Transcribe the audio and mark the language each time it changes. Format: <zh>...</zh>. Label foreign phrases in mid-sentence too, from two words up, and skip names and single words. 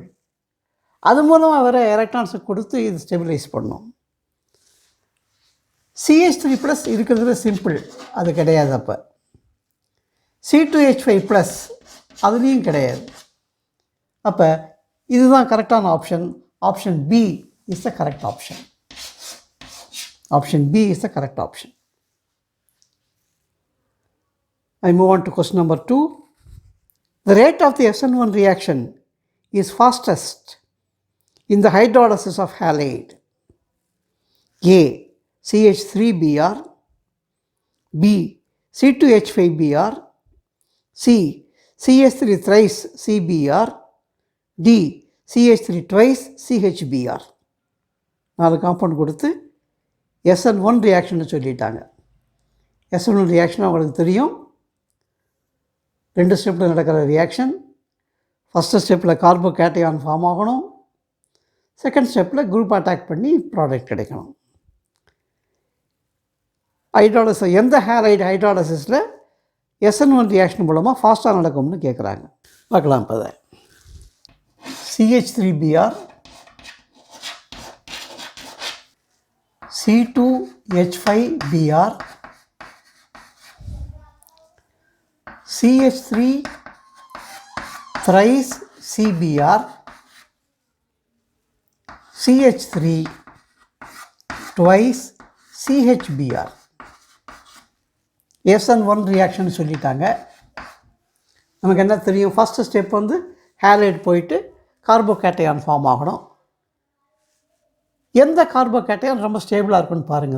<ta>அது மூலமாக வேறு எலக்ட்ரான்ஸை கொடுத்து இது ஸ்டெபிலைஸ் பண்ணும். CH3+ இருக்கிறதுல சிம்பிள், அது கிடையாது. அப்போ C2H5+ அதுலேயும் கிடையாது. அப்போ இதுதான்</ta> <en>correct option. Option B is the correct option. Option B is the correct option. I move on to question number 2. The rate of the SN1 reaction is fastest in the hydrolysis of halide. A. CH3Br, B. C2H5Br, C. CH3 thrice CBr, D. CH3 twice CHBr.</en> <ta>4 காம்பவுண்ட் கொடுத்து SN1 ரியாக்ஷன் சொல்லிட்டாங்க. SN1 ரியாக்ஷன் அவங்களுக்கு தெரியும். 2 ஸ்டெப்பில் நடக்கிற ரியாக்ஷன்.</ta> <en>first step carbocation form</en> <ta>ஆகணும்.</ta> <en>second step group attack</en> <ta>பண்ணி ப்ராடக்ட் கிடைக்கணும். ஹைட்ராலிசிஸ் எந்த ஹேலைட் ஹைட்ராலிசிஸில் SN1 ரியாக்ஷன் மூலமாக ஃபாஸ்ட்டாக நடக்கும்னு கேட்குறாங்க. பார்க்கலாம். இப்போ அதை</ta> <en>CH3Br, C2H5Br, CH3 thrice CBr, CH3 twice CHBr.</en> <ta>SN1 ரியாக்ஷன் சொல்லிட்டாங்க. நமக்கு என்ன தெரியும்?</ta> <en>first step</en> <ta>வந்து ஹேலைட் போயிட்டு கார்போகேட்டையான் ஃபார்ம் ஆகணும். எந்த கார்போகேட்டையான் ரொம்ப ஸ்டேபிளாக இருக்குன்னு பாருங்கள்.</ta>